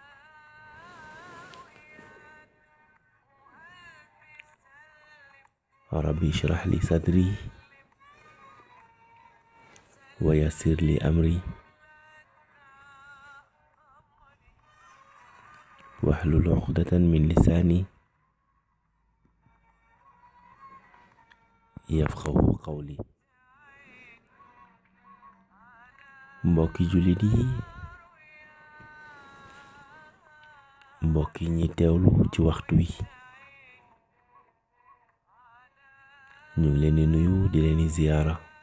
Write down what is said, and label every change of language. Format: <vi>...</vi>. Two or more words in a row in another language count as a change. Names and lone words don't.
<ar>ربي اشرح لي صدري ويسر لي أمري، واحلل عقدة من لساني يفقه قولي.</ar> <wo>mbokki jullit yi, mbokki ñi teewlu ci waxtu wi, ñu ngi leen di nuyu di leen di ziyaara,</wo>